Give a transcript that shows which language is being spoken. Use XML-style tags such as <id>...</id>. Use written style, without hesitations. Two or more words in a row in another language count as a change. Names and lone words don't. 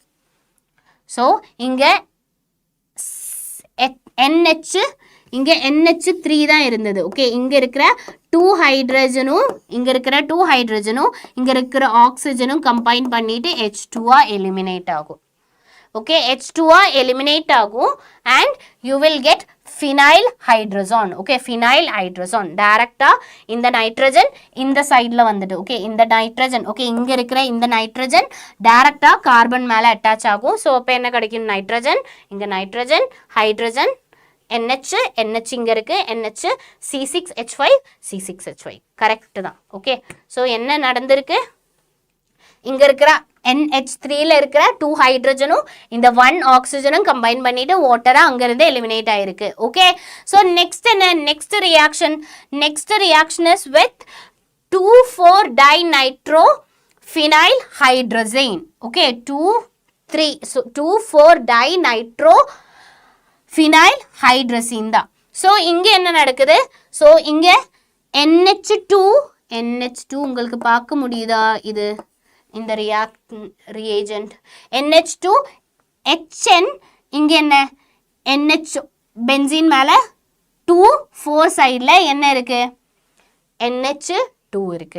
<ta>ஸோ இங்கே NH இங்கே NH3 தான் இருந்தது. ஓகே இங்கே இருக்கிற 2 ஹைட்ரஜனும் இங்கே இருக்கிற ஆக்சிஜனும் கம்பைன் பண்ணிட்டு H2 எலிமினேட் ஆகும். ஓகே H2 எலிமினேட் ஆகும்</ta> <en>and you will get phenyl hydrazone.</en> <ta>ஓகே</ta> <en>phenyl hydrazone</en> <ta>டைரக்டாக இந்த நைட்ரஜன் இந்த சைடில் வந்துட்டு. ஓகே இந்த நைட்ரஜன் ஓகே இங்கே இருக்கிற இந்த நைட்ரஜன் டைரக்டாக கார்பன் மேலே அட்டாச் ஆகும். ஸோ அப்போ என்ன கிடைக்கும் நைட்ரஜன் இங்கே நைட்ரஜன் ஹைட்ரஜன் NH இங்கே இருக்குது NH C6H5 கரெக்டு தான். ஓகே ஸோ என்ன நடந்திருக்கு இங்கே இருக்கிற NH3ல இருக்கிற 2 ஹைட்ரஜனும் இந்த 1 ஆக்சிஜனும் கம்பைன் பண்ணிட்டு வாட்டராக அங்கேருந்து எலிமினேட் ஆயிருக்கு. ஓகே ஸோ நெக்ஸ்ட் என்ன நெக்ஸ்ட்</ta> <en>reaction is with 2,4-dinitro phenyl hydrazine.</en> <ta>ஓகே</ta> <en>2,4-dinitro phenyl hydrazine</en> <ta>தான். ஸோ இங்கே என்ன நடக்குது ஸோ இங்கே NH2 உங்களுக்கு பார்க்க முடியுதா இது இந்த reagent NH2 HN இங்கே என்ன NH பென்சீன் மேலே 2 4 சைடில் என்ன இருக்கு NH 2 இருக்கு.</ta>